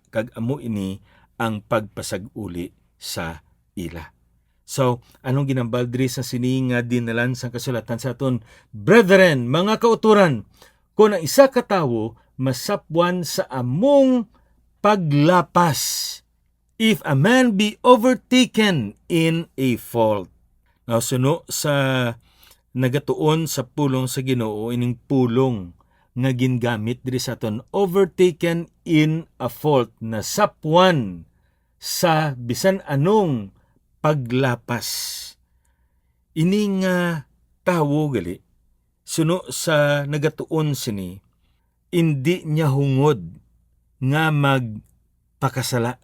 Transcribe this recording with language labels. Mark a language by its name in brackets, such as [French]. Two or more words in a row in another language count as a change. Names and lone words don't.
[Hiligaynon] Kag amo ini ang pagpasag-uli sa ila. So, anong ginambal diri sa sini nga dinalan sa kasulatan sa aton? Brethren, mga kauturan, kung ang isa ka tawo masapwan sa among paglapas, [English] if a man be overtaken in a fault. Now, [Hiligaynon] suno sa nagatuon sa pulong sa Ginoo, ining pulong nga gingamit diri sa aton, [English] overtaken in a fault, [Hiligaynon] na sapwan sa bisan anong paglapas. Ini nga tawo gali, suno sa nagatuon sini, hindi niya hungod nga magpakasala.